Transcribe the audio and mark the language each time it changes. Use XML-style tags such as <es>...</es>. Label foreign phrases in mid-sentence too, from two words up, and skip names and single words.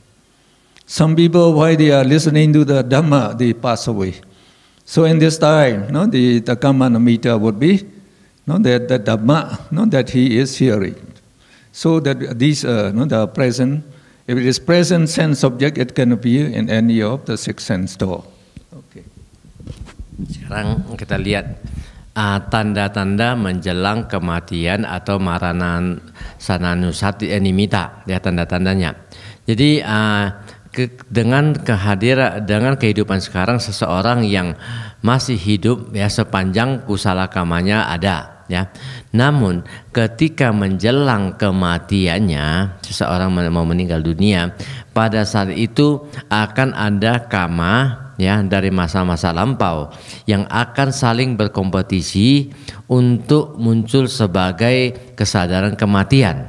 <en>Some people, while they are listening to the Dhamma, they pass away. So in this time, the</en> <pi>karma namitta</pi> <en>would be that the Dhamma that he is hearing. So that these the present. If it is present sense object, it can appear in any of the six sense door. Okay.</en> <id>Sekarang kita lihat tanda-tanda menjelang kematian atau</id> <pi>marana sananusati nimitta,</pi> <id>ya tanda-tandanya. Jadi dengan kehidupan sekarang seseorang yang masih hidup ya sepanjang kusala kamanya ada. Ya, namun ketika menjelang kematiannya seseorang mau meninggal dunia, pada saat itu akan ada karma ya dari masa-masa lampau yang akan saling berkompetisi untuk muncul sebagai kesadaran kematian.</id>